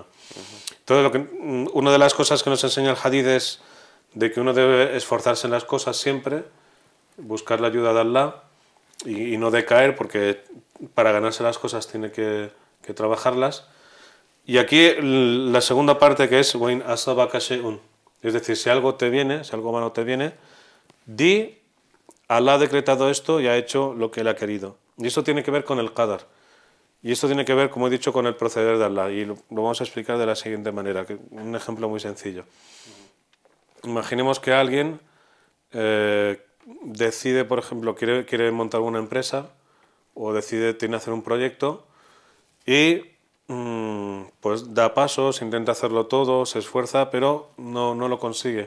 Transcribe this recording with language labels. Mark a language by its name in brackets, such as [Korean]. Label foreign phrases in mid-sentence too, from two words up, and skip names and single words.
[Spanish] Entonces, una de las cosas que nos enseña el hadith es de que uno debe esforzarse en las cosas siempre, buscar la ayuda de Allah y no decaer, porque para ganarse las cosas tiene que trabajarlas. Y aquí la segunda parte, que es [Arabic] وَإِنْ أَصَابَكَ شَيْءٌ, [Spanish] es decir, si algo te viene, si algo malo te viene, di: Allah ha decretado esto y ha hecho lo que Él ha querido. Y esto tiene que ver con el qadar. Y esto tiene que ver, como he dicho, con el proceder de Allah. Y lo vamos a explicar de la siguiente manera, un ejemplo muy sencillo. Imaginemos que alguien decide, por ejemplo, quiere montar una empresa, o tiene que hacer un proyecto, y pues da pasos, intenta hacerlo todo, se esfuerza, pero no lo consigue.